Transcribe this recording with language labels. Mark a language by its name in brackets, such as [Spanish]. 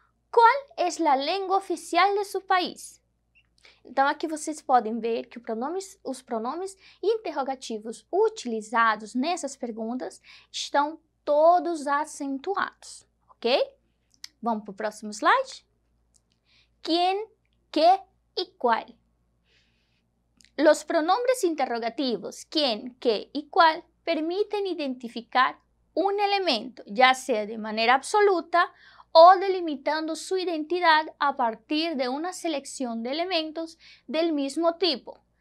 [Spanish] ¿Cuál es la lengua oficial de su país? [Portuguese] Então, aqui vocês podem ver que os pronomes interrogativos utilizados nessas perguntas estão todos acentuados, ok? Vamos para o próximo slide? [Spanish] ¿Quién, qué y cuál? Los pronombres interrogativos quién, qué y cuál permiten identificar un elemento, ya sea de manera absoluta o delimitando su identidad a partir de una selección de elementos del mismo tipo.